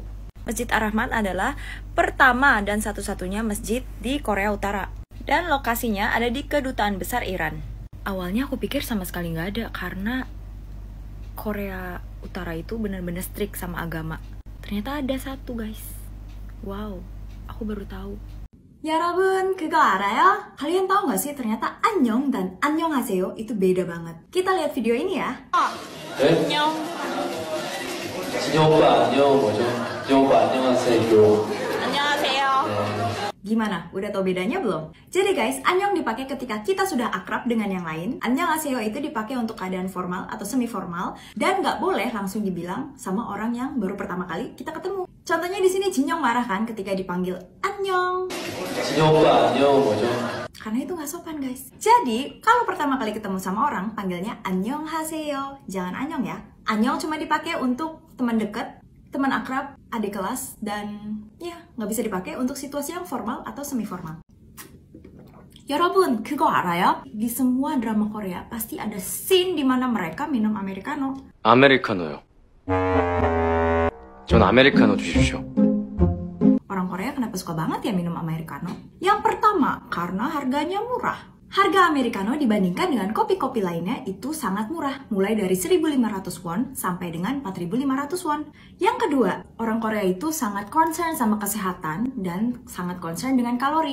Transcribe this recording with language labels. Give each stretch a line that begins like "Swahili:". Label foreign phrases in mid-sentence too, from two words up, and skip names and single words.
Indonesian: Masjid Ar-Rahman adalah pertama dan satu-satunya masjid di Korea Utara. Dan lokasinya ada di Kedutaan Besar Iran. Awalnya aku pikir sama sekali nggak ada karena Korea Utara itu benar-benar strict sama agama. Ternyata ada satu guys. Wow, aku baru tahu.
Korean: 여러분, 그거 알아요?
Indonesian: Kalian tahu nggak sih ternyata 안녕 dan 안녕하세요 itu beda banget. Kita lihat video ini ya.
Korean: 안녕. 진영 오빠 안녕 뭐죠? 진영 오빠 안녕하세요. 안녕하세요.
Indonesian: Gimana? Udah tau bedanya belum? Jadi guys, annyeong dipakai ketika kita sudah akrab dengan yang lain. Annyeonghaseyo itu dipakai untuk keadaan formal atau semi formal dan nggak boleh langsung dibilang sama orang yang baru pertama kali kita ketemu. Contohnya di sini Jinyoung marah kan ketika dipanggil annyeong.
Korean: 진영 오빠 안녕 뭐죠?
Indonesian: Karena itu nggak sopan guys. Jadi kalau pertama kali ketemu sama orang panggilnya annyeonghaseyo, jangan annyeong ya. Annyeong cuma dipakai untuk teman dekat, teman akrab, adik kelas, dan ya nggak bisa dipakai untuk situasi yang formal atau semi formal.
Korean: 여러분, 그거 알아요?
Indonesian: Di semua drama Korea pasti ada scene di mana mereka minum americano.
Korean: 아메리카노요. 전 아메리카노 주십시오.
Indonesian: Orang Korea kenapa suka banget ya minum americano? Yang pertama, karena harganya murah. Harga americano dibandingkan dengan kopi-kopi lainnya itu sangat murah, mulai dari 1.500 won sampai dengan 4.500 won. Yang kedua, orang Korea itu sangat concern sama kesehatan dan sangat concern dengan kalori.